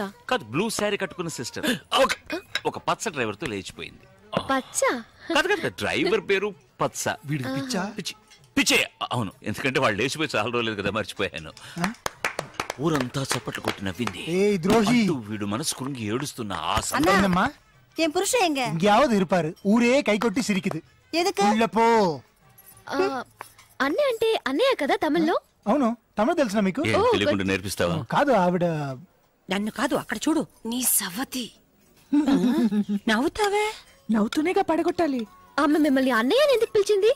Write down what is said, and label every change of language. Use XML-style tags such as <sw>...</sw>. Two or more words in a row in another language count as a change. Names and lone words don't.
<te>కాదు,</te> <en>blue saree</en> <te>కట్టుకున్న సిస్టర్ ఒక పచ్చ డ్రైవర్ తో లేచిపోయింది. పచ్చ? కాదు, డ్రైవర్ పేరు పచ్చ. వీడికి పిచ్చా? పిచ్చే. అవును, ఎందుకంటే వాళ్ళు లేచిపోయి చాలా రోజులేదు కదా, మర్చిపోయాను. ఊరంతా చప్పట్లు కొట్టి నవ్వింది. ద్రోహి, వీడు మనసు కురుంగి ఏడుస్తున్న ఆ అమ్మా</te> <ta>என் புருஷன் எங்க? எங்கேயாவது இருப்பாரு. ஊரே கை கொட்டி சிரிக்குது. எதுக்கு? உள்ள போ.</ta> <te>అన్నయ్య అంటే అన్నయ్య కదా తమిళ్లో? అవును, తమిళ తెలుసా మీకు? తెలియకుండా నేర్పిస్తావా? కాదు, ఆవిడ నన్ను కాదు, అక్కడ చూడు. నీ సవతి నవ్వుతావే. నవ్వుతూనేగా పడగొట్టాలి. ఆమె మిమ్మల్ని అన్నయ్య ఎందుకు పిలిచింది?</te>